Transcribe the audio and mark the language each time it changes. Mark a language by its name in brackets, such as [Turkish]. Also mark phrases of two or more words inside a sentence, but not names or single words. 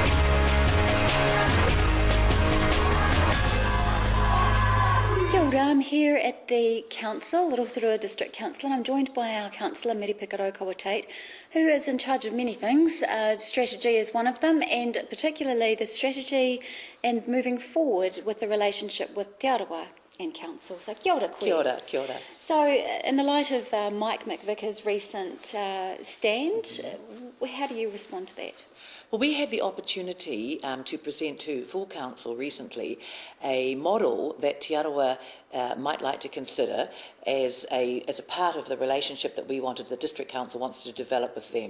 [English] Ram he here at the Council, Rotorua District Council, and I'm joined by our Councillor, Mary Pikarokawa-Tate, who is in charge of many things. Strategy is one of them, and particularly the strategy and moving forward with the relationship with Te Arawa and Council. [Māori] So kia ora koe. Kia ora, kia ora. [English] So in the light of Mike McVicker's recent stand, how do you respond to that? Well, we had the opportunity to present to full council recently a model that Te Arawa might like to consider as a part of the relationship that the District Council wants to develop with them.